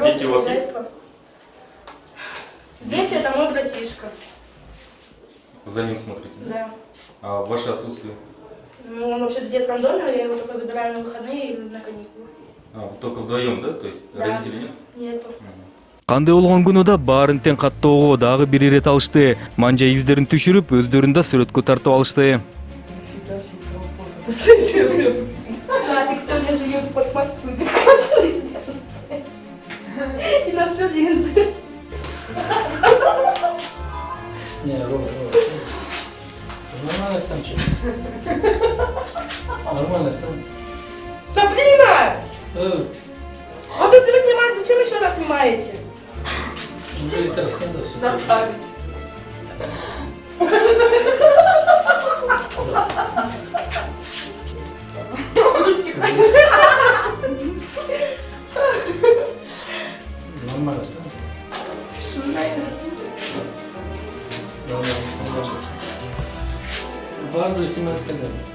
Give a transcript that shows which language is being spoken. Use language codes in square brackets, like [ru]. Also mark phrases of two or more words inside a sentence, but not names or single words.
[ru] Дети у вас хозяйство. Дети — это мой братишка. За ним смотрите? Да. А ваше отсутствие? Ну, он вообще в детском доме, я его только забираю на выходные или на каникулы. Только вдвоем, да? То есть Да. родителей нет? Нету. [ky] Кандай болгон күнү да баарын тең каттоого дагы бир ирет алышты. Манжа издерин түшүрүп, өздөрүн да сүрөткө тартып алышты. [ru] Да, ты сегодня живешь под пальцу и кашляешь. И ношу линзы. Не, Рома. Нормально там что? Нормально там. Да блин! Вот если вы снимаете, зачем еще раз снимаете? Уже и так снято все. Направить. Нормально там. Бар bir isim etkenler.